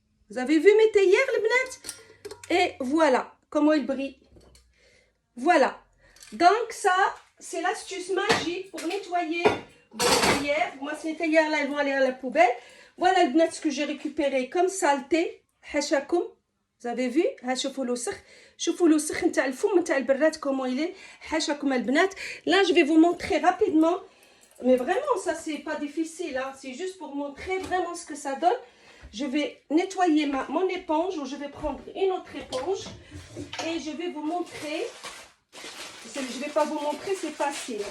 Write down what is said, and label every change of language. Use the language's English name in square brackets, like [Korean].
[French] Vous avez vu mes théières, le benat? Et voilà comment il brille. Voilà. Donc ça, c'est l'astuce magique pour nettoyer vos théières. Moi, ces théières-là, elles vont aller à la poubelle. Voilà le benat, ce que j'ai récupéré comme saleté. [Arabic] حاشاكم. [French] Vous avez vu? [Arabic] شوفوا الوسخ. شوفوا الوسخ نتاع الفم نتاع البراد [French] comment il est. [Arabic] حاشاكم البنات. [French] Là, je vais vous montrer rapidement. Mais vraiment, ça, c'est pas difficile. Hein. C'est juste pour montrer vraiment ce que ça donne. Je vais nettoyer mon éponge ou je vais prendre une autre éponge. Et je vais vous montrer. Je ne vais pas vous montrer, c'est facile.